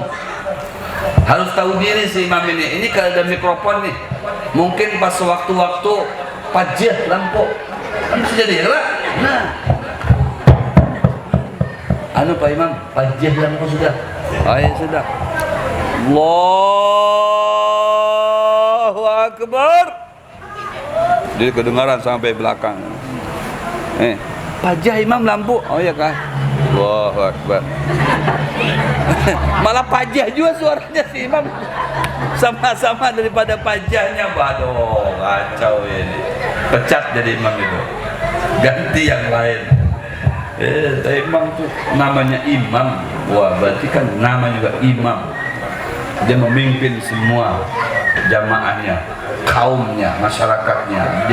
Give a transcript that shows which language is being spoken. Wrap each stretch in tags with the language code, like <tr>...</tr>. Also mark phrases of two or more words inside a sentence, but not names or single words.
<id>Harus tahu diri si imam ini. Ini kalau ada mikrofon nih, mungkin pas waktu-waktu pajah lampu, kan bisa jadi ya. Nah,</id> <bjn>anu Pak Imam, pajah lampu sudah.</bjn> <id>Ayo sudah.</id> <ar>الله أكبر.</ar> <id>Jadi kedengaran sampai belakang.</id> <bjn>Pajah imam lampu. Oh ya kah?</bjn> <ar>الله أكبر.</ar> <id>Malah pajah juga suaranya si imam. Sama-sama daripada pajahnya. Waduh, kacau ini. Pecat jadi imam itu. Ganti yang lain. Imam tuh namanya imam. Wah, berarti kan nama juga imam. Dia memimpin semua jamaahnya, kaumnya, masyarakatnya.</id>